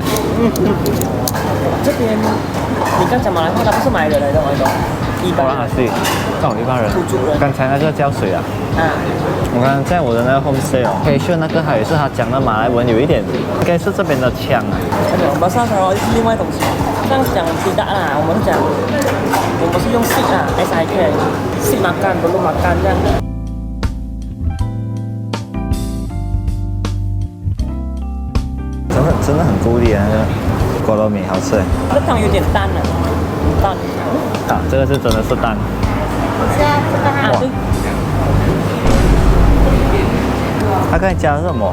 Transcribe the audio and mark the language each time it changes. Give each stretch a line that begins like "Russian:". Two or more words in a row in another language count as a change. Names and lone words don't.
Chinese: 这边你刚讲马来话，他不是马来人来的，一般人。对，像我一般人。刚才那个叫水啊。我刚刚在我的那个 homestay 哦，可以选那个，还有是他讲的马来文有一点，应该是这边的腔啊。我们上头是另外东西，像讲鸡蛋啦，我们是用 sit 啊 ，
Malay: SIK sit makan belum makan
Chinese: 这样。真的很够力啊，那个菠萝米好吃哎。这汤有点淡了，淡。啊，这个是真的是淡。哇。他刚才加的是什么？